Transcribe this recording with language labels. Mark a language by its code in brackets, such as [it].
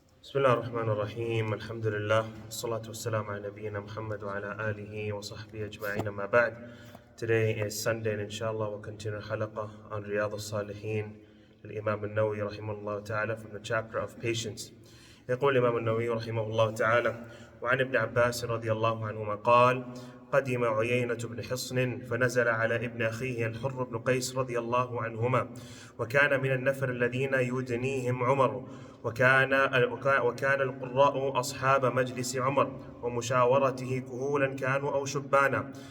[ar] بسم الله الرحمن الرحيم الحمد لله والصلاة والسلام على نبينا محمد وعلى آله وصحبه أجمعين ما بعد. [en] Today is Sunday and inshallah we'll continue halaqah on Riyadh Saliheen Imam النووي [ar] رحمه الله تعالى [en] from the chapter of patience. [ar] يقول الإمام النووي رحمه الله تعالى: وعن ابن عباس رضي الله عنهما قال: قدم عيينة بن حصن فنزل على ابن أخيه الحر بن قيس رضي الله عنهما، وكان من النفر الذين يدنيهم عمر، وكان القراء أصحاب مجلس عمر ومشاورته كهولا كانوا أو شبانا.